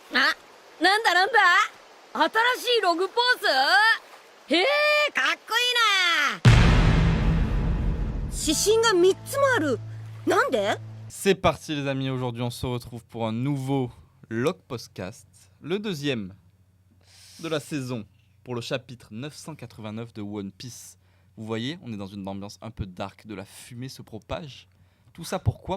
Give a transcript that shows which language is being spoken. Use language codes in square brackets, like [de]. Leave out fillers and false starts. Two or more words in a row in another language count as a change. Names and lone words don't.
[ja] あ、なんだ新しいログポーズ？へえ、かっこいいな。指針が3つもある。なんで？ [fr] C'est parti les amis, aujourd'hui on se retrouve pour un nouveau Log Podcast, le deuxième de la saison, pour le chapitre 989 de One Piece. Vous voyez, on est dans une ambiance un peu dark, de la fumée se propage. Tout ça pourquoi?